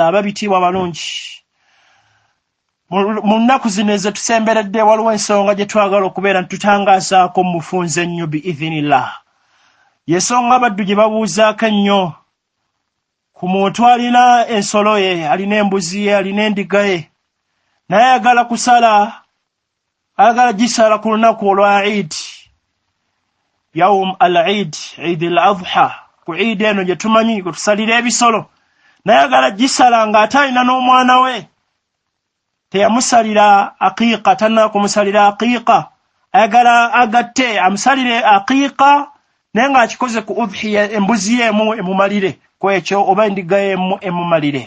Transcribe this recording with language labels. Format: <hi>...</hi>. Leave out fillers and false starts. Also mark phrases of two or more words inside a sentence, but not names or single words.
<lg>Ababitiibwa balungi mu nnaku zino ezetusemberedde waliwo ensonga gye twagala okubeera ntutangaazaako mu bufunze ennyo biidhinillah. Yesonga abaddu gye babuuzaako ennyo ku muntu alina ensolo ye, alina embuzi ye, alina endiga ye naye ayagala kusala agala gisala ku lunaku olwa Eid</lg> <ar>يوم العيد,</ar> <lg>Eid al-Adha, ku Eid eno gye tumanyi kutusalira ebisolo naye agala gisala ng'ate alina n'omwana we teyamusalira Aqiiqah, tanna kumusalira Aqiiqah ayagala agatte amusalire aqiiqa naye nga akikoze ku udhiya embuzi emu emumalire kwekyo oba endiga emu emumalire.</lg>